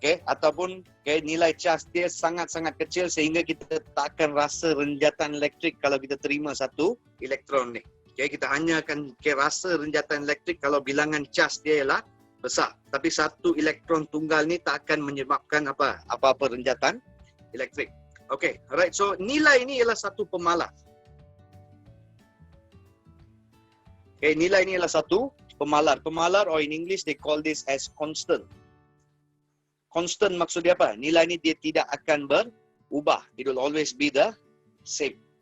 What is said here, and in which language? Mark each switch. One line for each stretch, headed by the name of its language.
Malay: Ataupun nilai charge dia sangat-sangat kecil sehingga kita tak akan rasa renjatan elektrik kalau kita terima satu elektron ni. Kita hanya akan rasa renjatan elektrik kalau bilangan charge dia ialah besar. Tapi satu elektron tunggal ni tak akan menyebabkan apa-apa renjatan elektrik. Okay, alright. So nilai ini ialah satu pemalar. Okay, nilai ini ialah satu pemalar.
English: Pemalar, or in English they call this as constant.
Malay: Constant maksud dia apa? Nilai ini dia tidak akan berubah.
English: It will always be the same.